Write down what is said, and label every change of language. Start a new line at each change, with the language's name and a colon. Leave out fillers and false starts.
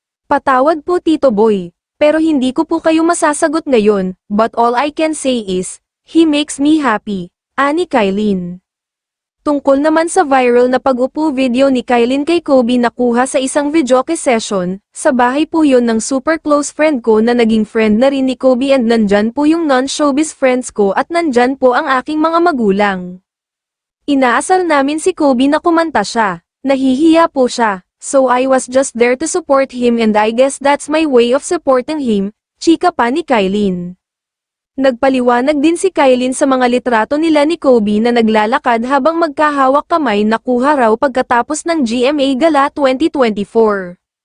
Filipino: Patawad po Tito Boy, pero hindi ko po kayo masasagot ngayon,
English: but all I can say is, he makes me happy,
Filipino: ani Kylene. Tungkol naman sa viral na pag-upo video ni Kylene kay Kobe nakuha sa isang videoke session, sa bahay po yun ng super close friend ko na naging friend na rin ni Kobe and nandyan po yung non-showbiz friends ko at nandyan po ang aking mga magulang. Inaasar namin si Kobe na kumanta siya, nahihiya po siya,
English: so I was just there to support him and I guess that's my way of supporting him,
Filipino: chika pa ni Kylene. Nagpaliwanag din si Kylene sa mga litrato nila ni Kobe na naglalakad habang magkahawak kamay nakuha raw pagkatapos ng GMA Gala 2024.